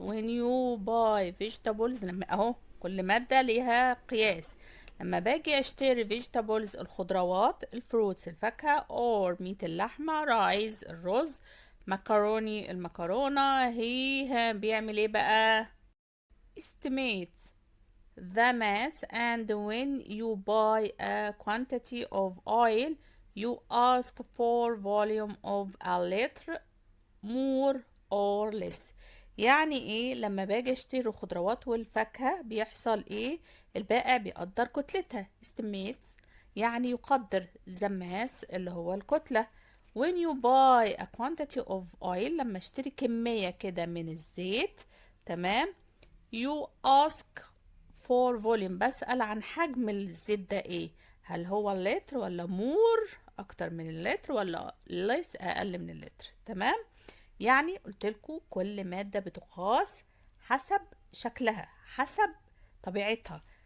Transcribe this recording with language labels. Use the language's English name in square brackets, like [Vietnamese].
[English] when you buy vegetables [Arabic] لما اهو كل مادة ليها قياس. لما باجي اشتري vegetables الخضروات، الفروتس الفاكهة، or meat اللحمة، رايز الرز، مكروني المكرونة. هي بيعمل ايه بقى؟ [English] estimate the mass. and when you buy a quantity of oil you ask for volume of a liter more or less. [Arabic] يعني لما باجي اشتري الخضروات والفاكهة بيحصل البائع بيقدر كتلتها estimates يعني يقدر the mass اللي هو الكتلة. [English] when you buy a quantity of oil [Arabic] لما اشتري كمية كده من الزيت. تمام. [English] you ask for volume [Arabic] بسأل عن حجم الزيت ده هل هو اللتر ولا مور اكتر من اللتر ولا less اقل من اللتر. تمام. يعني قلت لكم كل مادة بتقاس حسب شكلها حسب طبيعتها.